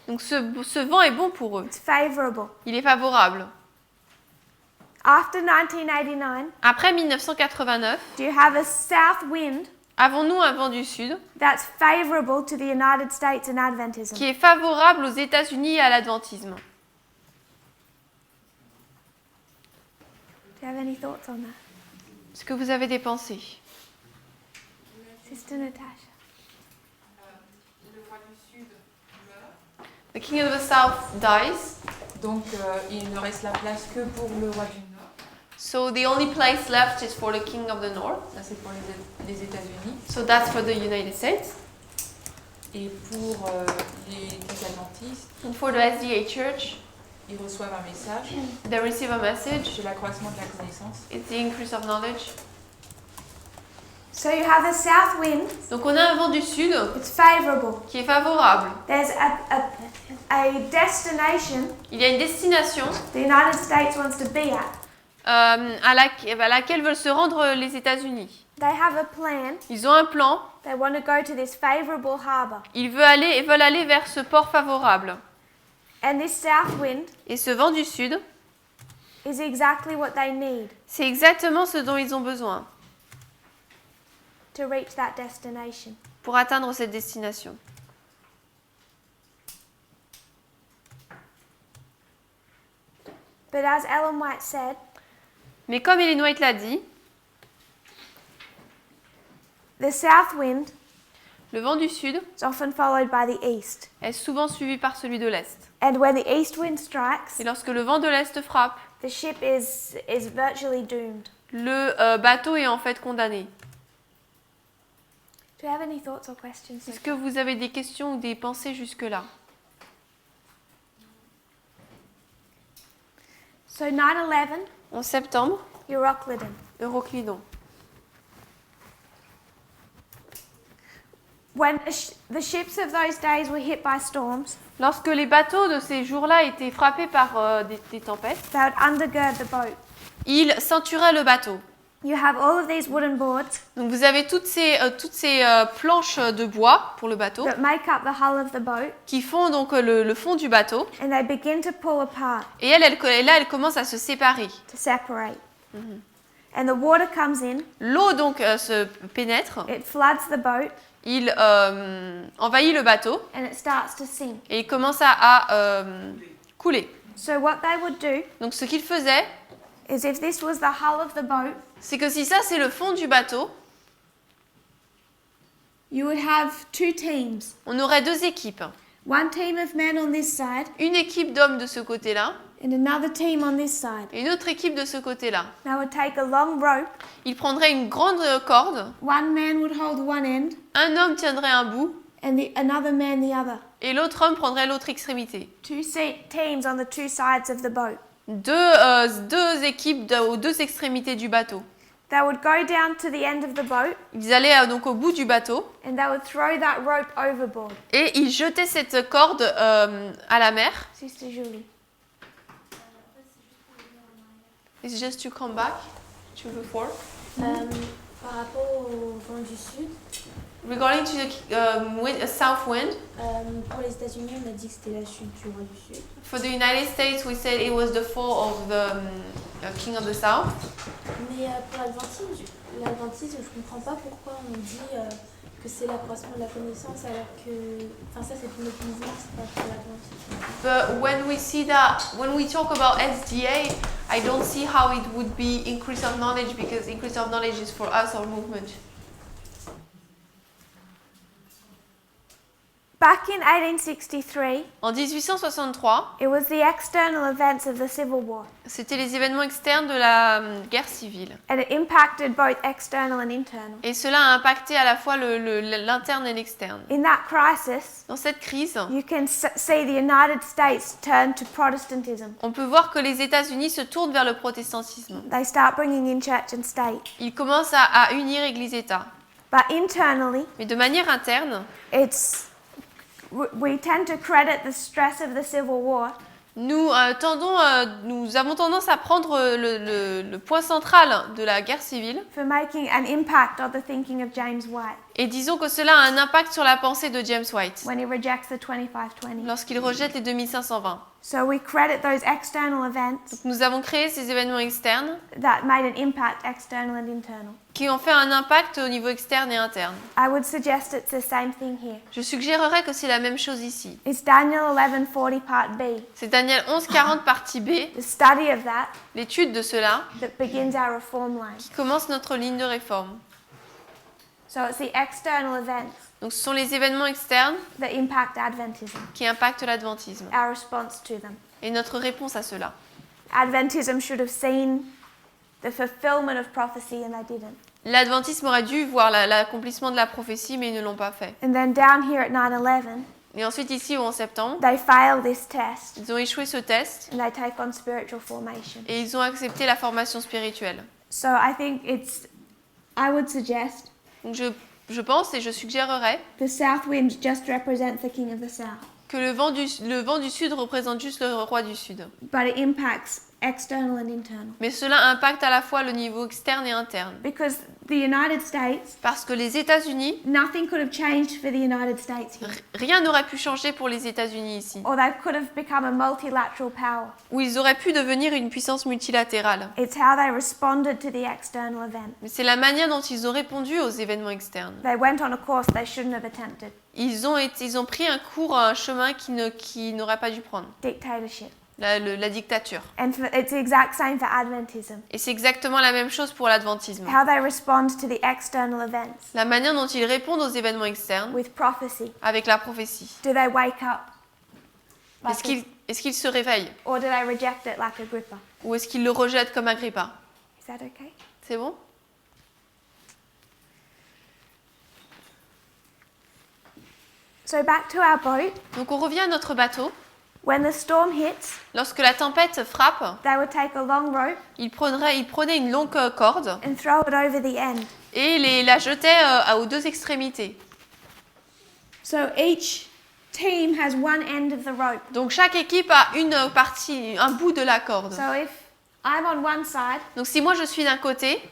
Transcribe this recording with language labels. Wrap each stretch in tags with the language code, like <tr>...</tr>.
<fr>Donc ce vent est bon pour eux.</fr> <en>It's favorable.</en> <fr>Il est favorable.</fr> <en>After 1989,</en> <fr>Après 1989,</fr> <en>do you have a south wind</en> <fr>avons-nous un vent du sud</fr> <en>that's favorable to the United States and Adventism?</en> <fr>qui est favorable aux États-Unis et à l'Adventisme?</fr> <en>Do you have any thoughts on that?</en> <fr>Est-ce que vous avez des pensées?</fr> <en>Sister Natasha.</en> <fr>Le roi du Sud meurt,</fr> <en>The king of the south dies,</en> <fr>donc il ne reste la place que pour le roi du Nord.</fr> <en>so the only place left is for the king of the north.</en> <fr>Ça c'est pour les États-Unis.</fr> <en>So that's for the United States.</en> <fr>Et pour les adventistes,</fr> <en>And for the SDA Church,</en> <fr>ils reçoivent un message.</fr> <en>they receive a message.</en> <fr>C'est l'accroissement de la connaissance.</fr> <en>It's the increase of knowledge. So you have a south wind,</en> <fr>Donc on a un vent du sud</fr> <en>it's favorable.</en> <fr>qui est favorable.</fr> <en>There's a destination</en> <fr>Il y a une destination</fr> <en>the United States wants to be at.</en> <fr>à laquelle veulent se rendre les États-Unis.</fr> <en>They have a plan.</en> <fr>Ils ont un plan.</fr> <en>They want to go to this favorable harbor.</en> <fr>Ils veulent aller vers ce port favorable.</fr> <en>And this south wind</en> <fr>Et ce vent du sud,</fr> <en>is exactly what they need</en> <fr>c'est exactement ce dont ils ont besoin</fr> <en>to reach that destination.</en> <fr>pour atteindre cette destination.</fr> <en>But as Ellen White said,</en> <fr>Mais comme Ellen White l'a dit,</fr> <en>the south wind</en> <fr>Le vent du sud</fr> <en>is often followed by the east.</en> <fr>est souvent suivi par celui de l'est.</fr> <en>And when the east wind strikes,</en> <fr>Et lorsque le vent de l'est frappe,</fr> <en>the ship is virtually doomed.</en> <fr>le bateau est en fait condamné.</fr> <en>Do you have any thoughts or questions?</en> <fr>Est-ce que vous avez des questions ou des pensées jusque-là?</fr> <en>So 9/11,</en> <fr>En septembre,</fr> <en>Euroclydon.</en> <fr>Euroclydon.</fr> <en>When the ships of those days were hit by storms,</en> <fr>Lorsque les bateaux de ces jours-là étaient frappés par des tempêtes,</fr> <en>they would undergird the boat.</en> <fr>ils ceinturaient le bateau.</fr> <en>You have all of these wooden boards</en> <fr>Donc vous avez toutes ces planches de bois pour le bateau</fr> <en>that make up the hull of the boat,</en> <fr>qui font donc le fond du bateau.</fr> <en>and they begin to pull apart,</en> <fr>Et elle commence à se séparer.</fr> <en>to separate. And the water comes in,</en> <fr>L'eau donc se pénètre,</fr> <en>it floods the boat,</en> <fr>il envahit le bateau</fr> <en>and it starts to sink.</en> <fr>et il commence à couler.</fr> <en>So what they would do</en> <fr>Donc ce qu'il faisait,</fr> <en>is if this was the hull of the boat,</en> <fr>c'est que si ça c'est le fond du bateau,</fr> <en>you would have two teams.</en> <fr>on aurait deux équipes.</fr> <en>One team of men on this side</en> <fr>Une équipe d'hommes de ce côté-là</fr> <en>and another team on this side.</en> <fr>et une autre équipe de ce côté-là.</fr> <en>They would take a long rope.</en> <fr>Ils prendraient une grande corde,</fr> <en>One man would hold one end</en> <fr>un homme tiendrait un bout</fr> <en>and another man the other.</en> <fr>et l'autre homme prendrait l'autre extrémité.</fr> <en>Two teams on the two sides of the boat.</en> <fr>Deux équipes aux deux extrémités du bateau.</fr> <en>They would go down to the end of the boat</en> <fr>Ils allaient donc au bout du bateau</fr> <en>and they would throw that rope overboard.</en> <fr>et ils jetaient cette corde à la mer.</fr> <en>Sister Julie. It's just to come back to the fore.</en> <fr>Par rapport au vent du sud,</fr> <en>Regarding to the south wind,</en> <fr>pour les États-Unis, on a dit que c'était la chute du roi du sud.</fr> <en>for the United States we said it was the fall of the king of the south.</en> <fr>Mais pour l'adventisme, je comprends pas pourquoi on dit que c'est l'accroissement de la connaissance alors que... Enfin ça c'est pour notre mouvement, c'est pas pour l'adventisme.</fr> <en>But when we talk about SDA, I don't see how it would be increase of knowledge because increase of knowledge is for us, our movement. Back in 1863,</en> <fr>En 1863,</fr> <en>it was the external events of the Civil War,</en> <fr>c'était les événements externes de la guerre civile.</fr> <en>and it impacted both external and internal.</en> <fr>Et cela a impacté à la fois l'interne et l'externe.</fr> <en>In that crisis,</en> <fr>Dans cette crise,</fr> <en>you can see the United States turn to Protestantism.</en> <fr>on peut voir que les États-Unis se tournent vers le protestantisme.</fr> <en>They start bringing in church and state.</en> <fr>Ils commencent à unir Église-État.</fr> <en>But internally,</en> <fr>Mais de manière interne,</fr> <en>we tend to credit the stress of the Civil War</en> <fr>nous avons tendance à prendre le point central de la guerre civile</fr> <en>for making an impact on the thinking of James White</en> <fr>et disons que cela a un impact sur la pensée de James White</fr> <en>when he rejects the 2520.</en> <fr>lorsqu'il rejette les 2520.</fr> <en>So we credit those external events</en> <fr>Nous avons créé ces événements externes</fr> <en>that made an impact external and internal.</en> <fr>qui ont fait un impact au niveau externe et interne.</fr> <en>I would suggest it's the same thing here.</en> <fr>Je suggérerais que c'est la même chose ici.</fr> <en>It's Daniel 11:40 part B,</en> <fr>C'est Daniel 11:40 partie B,</fr> <en>the study of that</en> <fr>l'étude de cela,</fr> <en>that begins our reform line.</en> <fr>qui commence notre ligne de réforme.</fr> <en>So it's the external events</en> <fr>Donc ce sont les événements externes</fr> <en>that impact Adventism,</en> <fr>qui impactent l'adventisme</fr> <en>our response to them.</en> <fr>et notre réponse à cela.</fr> <en>Adventism should have seen the fulfillment of prophecy and they didn't.</en> <fr>L'adventisme aurait dû voir l'accomplissement de la prophétie, mais ils ne l'ont pas fait.</fr> <en>And then down here at 9/11,</en> <fr>Et ensuite ici, au 11 septembre,</fr> <en>they fail this test</en> <fr>ils ont échoué ce test</fr> <en>and they take on spiritual formation.</en> <fr>et ils ont accepté la formation spirituelle.</fr> <en>So I think I would suggest</en> <fr>Donc je pense et je suggérerais</fr> <en>the south wind just represents the king of the south,</en> <fr>que le vent du sud représente juste le roi du sud.</fr> <en>but it impacts external and internal.</en> <fr>Mais cela impacte à la fois le niveau externe et interne.</fr> <en>Because the United States,</en> <fr>Parce que les États-Unis,</fr> <en>nothing could have changed for the United States here.</en> <fr>rien n'aurait pu changer pour les États-Unis ici.</fr> <en>Or they could have become a multilateral power.</en> <fr>Où ils auraient pu devenir une puissance multilatérale.</fr> <en>It's how they responded to the external event.</en> <fr>Mais c'est la manière dont ils ont répondu aux événements externes.</fr> <en>They went on a course they shouldn't have attempted.</en> <fr>Ils ont pris un chemin qu'ils n'auraient pas dû prendre.</fr> <en>Dictatorship.</en> <fr>la dictature.</fr> <en>And it's the exact same for Adventism.</en> <fr>Et c'est exactement la même chose pour l'adventisme.</fr> <en>How they respond to the external events</en> <fr>La manière dont ils répondent aux événements externes</fr> <en>with prophecy.</en> <fr>avec la prophétie.</fr> <en>Do they wake up?</en> <fr>Est-ce qu'ils se réveillent</fr> <en>Or do they reject it like Agrippa?</en> <fr>ou est-ce qu'ils le rejettent comme Agrippa?</fr> <en>Is that okay?</en> <fr>C'est bon?</fr> <en>So back to our boat.</en> <fr>Donc on revient à notre bateau.</fr> <en>When the storm hits,</en> <fr>Lorsque la tempête frappe,</fr> <en>they would take a long rope</en> <fr>ils prenaient une longue corde</fr> <en>and throw it over the end.</en> <fr>et la jetaient aux deux extrémités.</fr> <en>So each team has one end of the rope.</en> <fr>Donc chaque équipe a une partie, un bout de la corde.</fr> <en>So if I'm on one side</en> <fr>Donc si moi je suis d'un côté</fr>